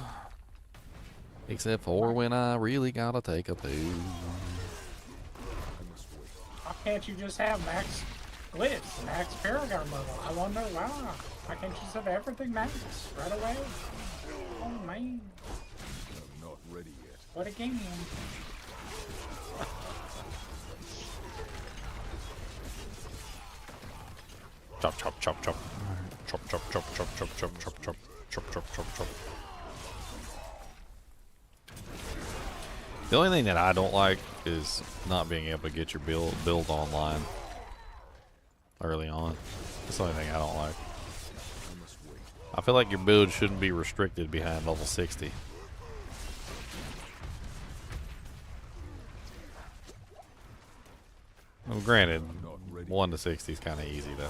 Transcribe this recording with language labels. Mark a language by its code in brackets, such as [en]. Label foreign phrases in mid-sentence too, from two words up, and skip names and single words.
[en] Except for when I really gotta take a poo. Why can't you just have max glitz, max paragon level? I wonder why. Why can't you just have everything max right away? Oh man. I'm not ready yet. What a game. Chop, chop, chop, chop. Chop, chop, chop, chop, chop, chop, chop, chop, chop, chop, chop, chop. The only thing that I don't like is not being able to get your build online early on. That's the only thing I don't like. I feel like your build shouldn't be restricted behind level 60. Well, granted, 1 to 60 is kind of easy though.